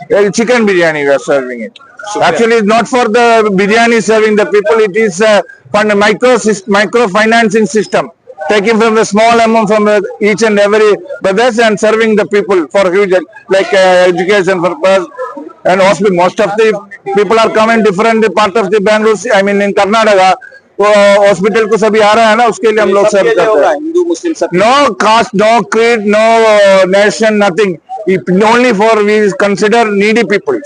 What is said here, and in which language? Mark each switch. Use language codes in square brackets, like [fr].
[en] Chicken biryani we are serving it. Actually it's not for the biryani serving the people, it is for the micro financing system, taking from the small amount from each and every brothers and serving the people for huge like education purpose and hospital. Most of the people are coming different part of the Bangalore, I mean in Karnataka, [hi] वो hospital को सभी आ रहा है ना, उसके लिए हम लोग सर्व करते हैं. हिंदू मुस्लिम सब [en] No caste, no creed, no nation, nothing. Only for we consider needy people.